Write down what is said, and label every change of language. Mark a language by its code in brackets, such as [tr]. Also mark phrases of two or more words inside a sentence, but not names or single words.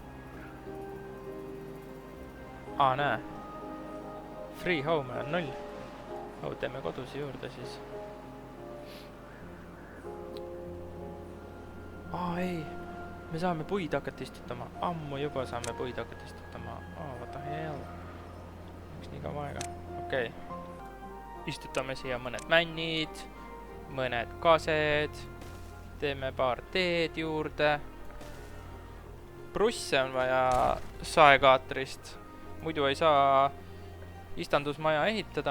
[et] Näe. [en] Free home [et] on 0. Teeme kodus juurde siis. Ei. Me saame puid hakata istutama. Ammu juba saame puid hakata istutama. [en] What the hell? [et] Miks nii kaua aega? Okei. Istutame siia mõned männid, mõned kased. Teeme paar teed juurde. Prusse on vaja saekaatrist. Muidu ei saa istandusmaja ehitada.